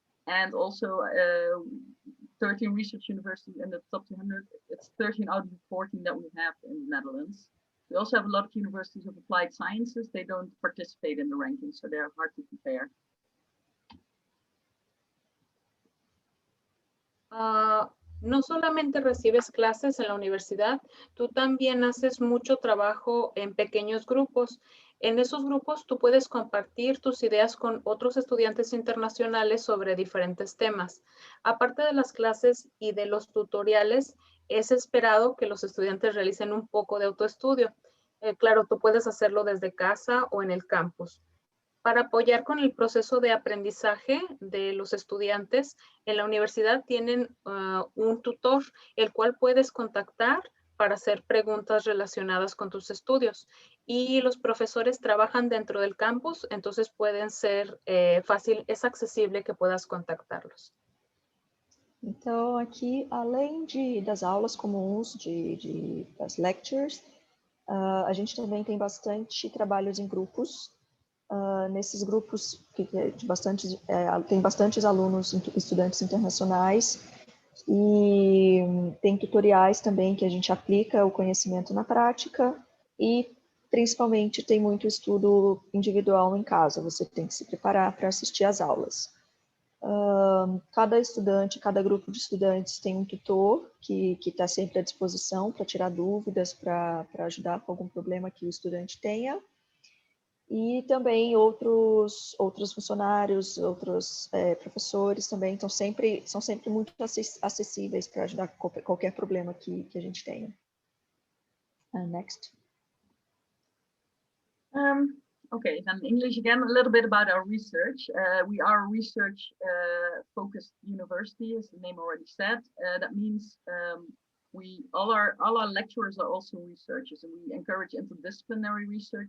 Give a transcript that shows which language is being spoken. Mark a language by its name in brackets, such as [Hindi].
[English] And also 13 research universities in the top 200, it's 13 out of the 14 that we have in the Netherlands. We also have a lot of universities of applied sciences. They don't participate in the rankings, so they're hard to compare. [Spanish] No solamente recibes clases en la universidad, tú también haces mucho trabajo en pequeños grupos. En esos grupos tú puedes compartir tus ideas con otros estudiantes internacionales sobre diferentes temas. Aparte de las clases y de los tutoriales, es esperado que los estudiantes realicen un poco de autoestudio. Claro, tú puedes hacerlo desde casa o en el campus. Para apoyar con el proceso de aprendizaje de los estudiantes, en la universidad tienen un tutor, el cual puedes contactar para hacer preguntas relacionadas con tus estudios. Y los profesores trabajan dentro del campus, entonces pueden ser es accesible que puedas contactarlos. [Portuguese] Então, aqui, além das aulas comuns, das lectures, a gente também tem bastante trabalhos em grupos. Nesses grupos tem bastantes alunos, estudantes internacionais, e tem tutoriais também que a gente aplica o conhecimento na prática, e principalmente tem muito estudo individual em casa, você tem que se preparar para assistir às aulas. Cada estudante, cada grupo de estudantes tem um tutor que está sempre à disposição para tirar dúvidas, para ajudar com algum problema que o estudante tenha. E também outros funcionários, outros professores também são sempre muito acessíveis para ajudar com qualquer problema que a gente tenha. [English] Next. Okay, then English again, a little bit about our research. We are a research-focused university, as the name already said. That means all our lecturers are also researchers, and we encourage interdisciplinary research.